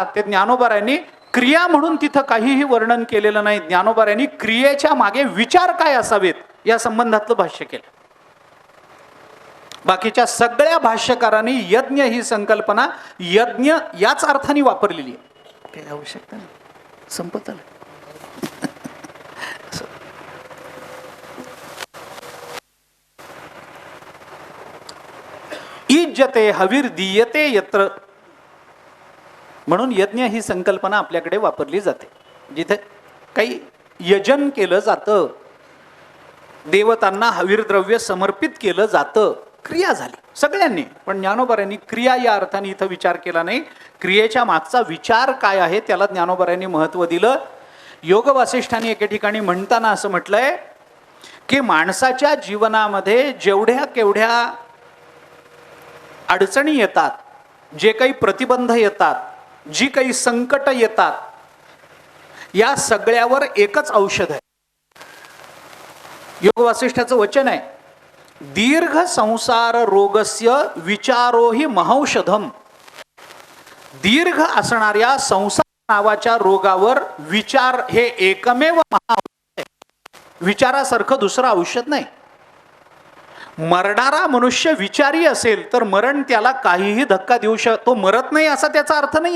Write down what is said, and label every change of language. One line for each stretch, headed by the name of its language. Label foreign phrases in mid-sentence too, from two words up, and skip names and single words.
Marathi: ते ज्ञानोबारायांनी क्रिया म्हणून तिथं काहीही वर्णन केलेलं नाही. ज्ञानोबारायांनी क्रियेच्या मागे विचार काय असावेत या संबंधातलं भाष्य केलं. बाकीच्या सगळ्या भाष्यकारांनी यज्ञ ही संकल्पना यज्ञ याच अर्थाने वापरलेली आहे. काही आवश्यकता नाही, संपत आलं.
Sanskrit: इज्जते हवीर दीयते यत्र,
Marathi: म्हणून यज्ञ ही संकल्पना आपल्याकडे वापरली जाते. जिथे काही यजन केलं जातं, देवतांना हवीरद्रव्य समर्पित केलं जातं, क्रिया झाली सगळ्यांनी. पण ज्ञानोबांनी क्रिया या अर्थाने इथं विचार केला नाही. क्रियेच्या मागचा विचार काय आहे त्याला ज्ञानोबांनी महत्त्व दिलं. योग वासिष्ठांनी एके ठिकाणी म्हणताना असं म्हटलंय की माणसाच्या जीवनामध्ये जेवढ्या केवढ्या अडचणी येतात, जे काही प्रतिबंध येतात, जी काही संकट येतात, या सगळ्यावर एकच औषध आहे. योग वासिष्ठाचं वचन आहे,
Sanskrit: दीर्घ संसार रोगस्य विचारो हि महौषधम.
Marathi: दीर्घ असणाऱ्या संसार नावाच्या रोगावर विचार हे एकमेव महाऔषध आहे. विचारासारखं दुसरं औषध नाही. मरणारा मनुष्य विचारी असेल तर मरण त्याला काहीही धक्का देऊ तो मरत नाही असा त्याचा अर्थ नाहीये.